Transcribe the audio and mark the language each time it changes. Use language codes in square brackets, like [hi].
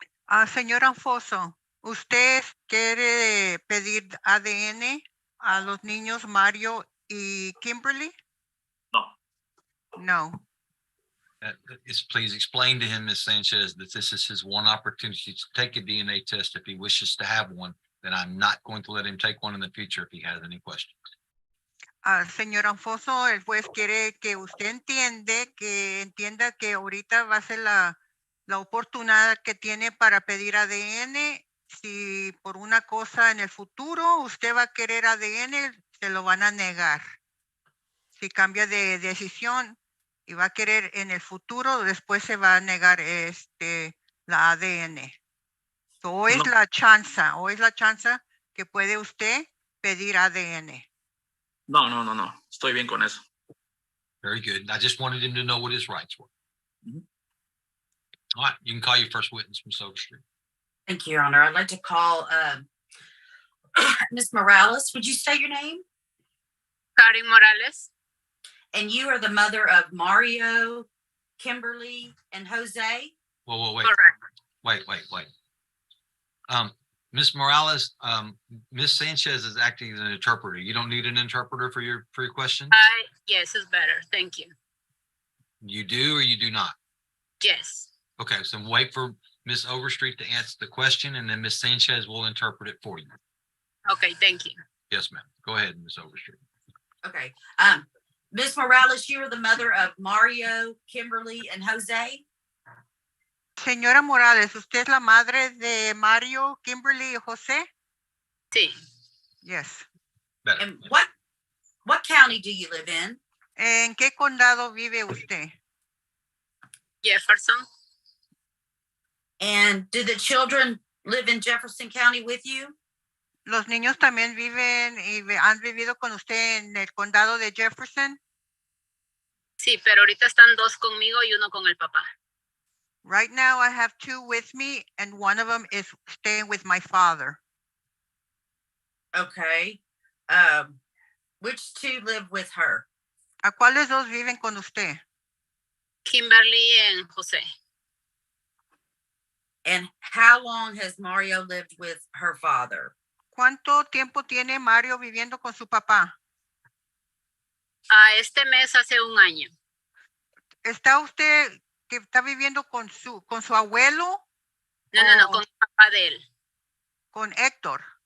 [es] Señor Alfonso, ¿usted quiere pedir ADN a los niños Mario y Kimberly? No. No. [en] Please explain to him, Ms. Sanchez, that this is his one opportunity to take a DNA test if he wishes to have one. Then I'm not going to let him take one in the future if he has any questions. [es] Señor Alfonso, el juez quiere que usted entienda que ahorita va a ser la oportunidad que tiene para pedir ADN. Si por una cosa en el futuro usted va a querer ADN, se lo van a negar. Si cambia de decisión y va a querer en el futuro, después se va a negar la ADN. [en] So, [es] hoy es la chance que puede usted pedir ADN. No. Estoy bien con eso. [en] Very good. I just wanted him to know what his rights were. Mm-hmm. All right, you can call your first witness, Ms. Overstreet. Thank you, Your Honor. I'd like to call Ms. Morales. Would you say your name? Karen Morales. And you are the mother of Mario, Kimberly, and Jose? Whoa, wait. Correct. Wait. Ms. Morales, Ms. Sanchez is acting as an interpreter. You don't need an interpreter for your questions? Yes, it's better. Thank you. You do or you do not? Yes. Okay, so wait for Ms. Overstreet to answer the question, and then Ms. Sanchez will interpret it for you. Okay, thank you. Yes, ma'am. Go ahead, Ms. Overstreet. Okay. Ms. Morales, you are the mother of Mario, Kimberly, and Jose? [es] Señora Morales, ¿usted es la madre de Mario, Kimberly y José? Sí. [en] Yes. Better. And what county do you live in? [es] ¿En qué condado vive usted? Jefferson. [en] And do the children live in Jefferson County with you? [es] ¿Los niños también viven y han vivido con usted en el condado de Jefferson? Sí, pero ahorita están dos conmigo y uno con el papá. [en] Right now, I have two with me, and one of them is staying with my father. Okay. Which two live with her? [es] ¿A cuáles dos viven con usted? [en] Kimberly and Jose. And how long has Mario lived with her father? [es] ¿Cuánto tiempo tiene Mario viviendo con su papá? Este mes hace un año. ¿Está usted que está viviendo con su abuelo? No, Oh. con el papá de él. Con Héctor.